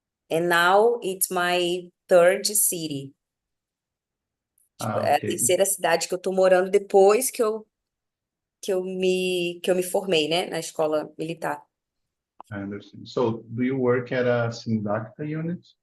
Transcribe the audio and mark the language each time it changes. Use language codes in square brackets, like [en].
[en] And now it's my third city. [pt] Tipo, é a [en] Okay. [pt] terceira cidade que eu tô morando depois que eu me formei, né, na escola militar. [en] I understand. So, do you work at a Sindacta unit?